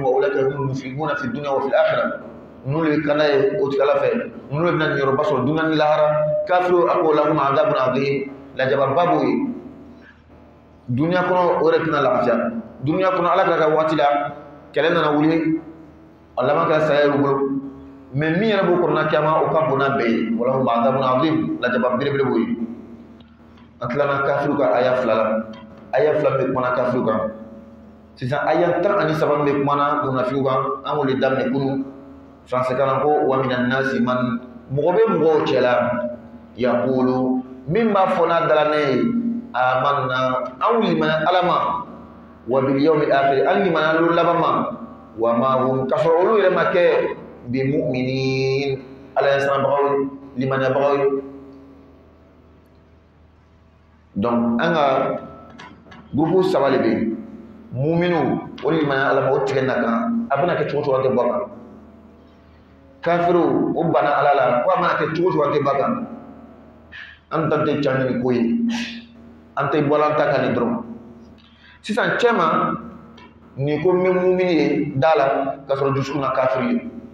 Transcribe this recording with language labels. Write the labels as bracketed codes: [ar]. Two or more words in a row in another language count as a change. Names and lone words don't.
[ar] وأولئك هم المفلحون في الدنيا وفي الآخرة [bm] nulu le kana ye o tigala fɛ nulu le bɛna niyɔrɔba sɔrɔ dunya ni lahara kafiru a ko [ar] لهم عذاب عظيم [bm] lajaba ba b'o ye dunya kɔnɔ o yɛrɛ tɛna lafiya dunya kɔnɔ ala kɛra ka waati la kɛlɛ nana wuli a laban kɛra saya y'u bolo mais min yɛrɛ b'o kɔnɔna kiyama o ka bon n'a bɛɛ ye [ar] ولهم عذاب عظيم [bm] lajaba belebele b'o ye an tilala kafiru ka aya 2 la aya 2 bɛ kumana kafiru kan sisan aya 13 bɛ kumana munafiku kan an b'o de daminɛ kunu français kalan ko [ar] ومن الناس من [bm] mɔgɔ bɛ mɔgɔw cɛla yaqulu min b'a fɔ n'a dala ne ye amanna an limana ala ma [ar] وباليوم الآخر [bm] an limana lu laban ma [ar] وما هم [bm] ka sɔrɔ olu yɛrɛ ma kɛ [ar] بمؤمنين [bm] ala ye sanabagaw limaniyabagaw ye donc an ka groupe 3 de bɛ yen muminu o limaniya ala ma o tigɛ na kan a bɛna kɛ cogo cogo an tɛ bɔ a kan kafiru o bana ala la ko a mana kɛ cogo cogo an tɛ bɔ a kan an ta tɛ ca ni ko ye an tɛ bɔla an ta kan ni dɔrɔn sisan cɛ ma ni ko n bɛ mumini ye da la ka sɔrɔ dusukun na kafiri ye